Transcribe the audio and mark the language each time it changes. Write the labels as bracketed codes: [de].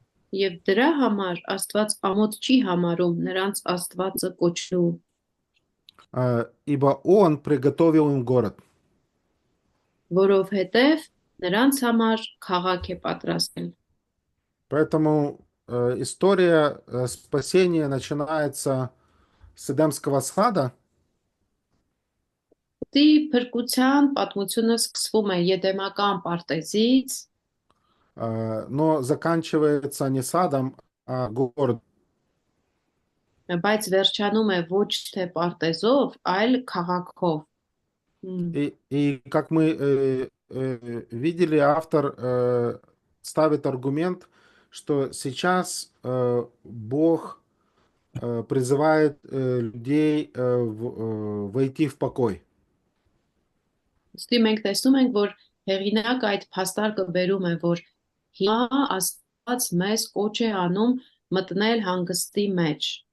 [hy] Եվ դրա համար Աստված ամոթ չի համարում նրանց Աստվածը կոչելու, [ru] Ибо Он приготовил им город. [hy] որովհետև նրանց համար քաղաք է պատրաստել։ [ru] Поэтому история спасения начинается с Эдемского сада, [hy] Դի փրկության պատմությունը սկսվում է Եդեմական պարտեզից, [ru] но заканчивается не садом, а городом. [hy] բայց վերջանում է ոչ թե պարտեզով, այլ քաղաքով։ [ru] И как мы видели, автор ставит аргумент, что сейчас Бог призывает людей войти в покой. [hy] Ոստի մենք տեսնում ենք, որ հեղինակ այդ փաստարկը բերում է, որ հիմա Աստված մեզ կոչ է անում մտնել հանգստի մեջ։